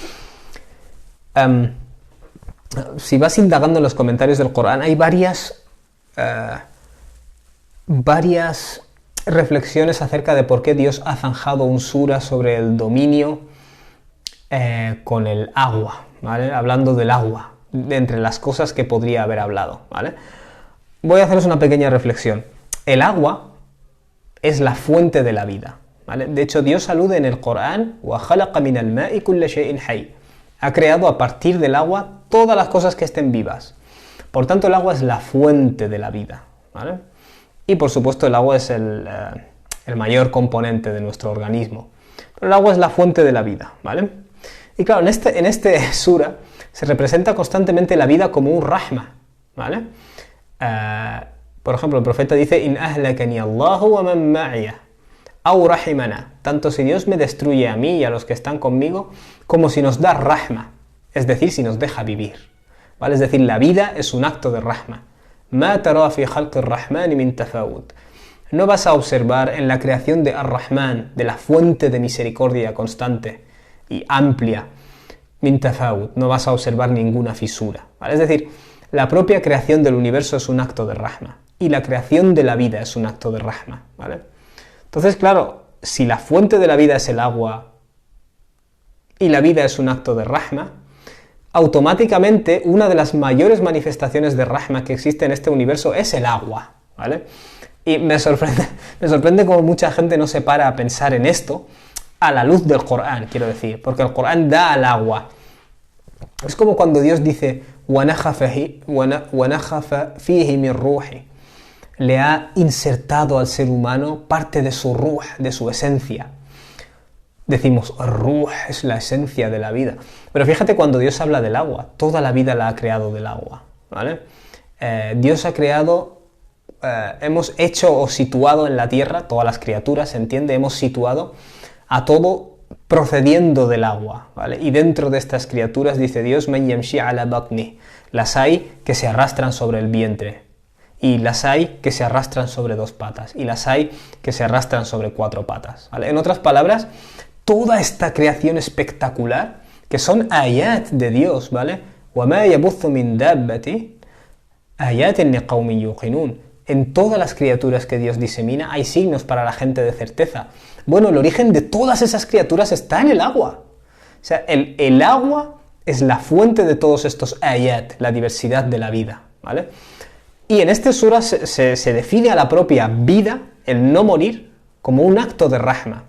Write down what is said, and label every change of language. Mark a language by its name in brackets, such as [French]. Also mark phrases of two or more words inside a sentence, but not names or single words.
[Spanish] Si vas indagando en los comentarios del Corán, hay varias reflexiones acerca de por qué Dios ha zanjado un sura sobre el dominio con el agua, ¿vale? Hablando del agua, de entre las cosas que podría haber hablado, ¿vale? Voy a haceros una pequeña reflexión. El agua es la fuente de la vida, ¿vale? De hecho, Dios alude en el Corán, [Arabic] وَخَلَقَ مِنَ الْمَاءِ كُلَّ شَيْءٍ حَيٍّ. [Spanish] Ha creado a partir del agua todas las cosas que estén vivas. Por tanto, el agua es la fuente de la vida, ¿vale? Y por supuesto, el agua es el mayor componente de nuestro organismo. Pero el agua es la fuente de la vida, ¿vale? Y claro, en este sura se representa constantemente la vida como un rahma, ¿vale? Por ejemplo, el profeta dice: [Arabic] "إن أهلكني الله ومن معي أو رحمنا", [Spanish] tanto si Dios me destruye a mí y a los que están conmigo, como si nos da rahma, es decir, si nos deja vivir, ¿vale? Es decir, la vida es un acto de rahma. [Arabic] ما ترى في خلق الرحمن من تفاوت. [Spanish] No vas a observar en la creación de Ar-Rahman, de la fuente de misericordia constante y amplia, [Arabic] من تفاوت, [Spanish] no vas a observar ninguna fisura, ¿vale? Es decir, la propia creación del universo es un acto de rahma y la creación de la vida es un acto de rahma, ¿vale? Entonces, claro, si la fuente de la vida es el agua y la vida es un acto de rahma, automáticamente una de las mayores manifestaciones de rahma que existe en este universo es el agua, ¿vale? Y me sorprende cómo mucha gente no se para a pensar en esto a la luz del Corán, quiero decir, porque el Corán da al agua. Es como cuando Dios dice: [Arabic] وَنَخَفَ فِيهِ مِنْ رُوحِ. [Spanish] Le ha insertado al ser humano parte de su ruh, de su esencia. Decimos, ruh es la esencia de la vida. Pero fíjate, cuando Dios habla del agua, toda la vida la ha creado del agua, ¿vale? Dios ha creado, hemos hecho o situado en la tierra, todas las criaturas, ¿se entiende? Hemos situado a todo procediendo del agua, ¿vale? Y dentro de estas criaturas, dice Dios, [Arabic] "من يمشي على بطنه", [Spanish] las hay que se arrastran sobre el vientre, y las hay que se arrastran sobre dos patas, y las hay que se arrastran sobre cuatro patas, ¿vale? En otras palabras, toda esta creación espectacular, que son ayat de Dios, ¿vale? [Arabic] وَمَا يَبُثُّ مِن دَابَّةٍ آيَاتٍ لِقَوْمٍ يُوقِنُونَ. [Spanish] En todas las criaturas que Dios disemina hay signos para la gente de certeza. Bueno, el origen de todas esas criaturas está en el agua. O sea, el agua es la fuente de todos estos ayat, la diversidad de la vida, ¿vale? Y en este sura se define a la propia vida el no morir, como un acto de rahma.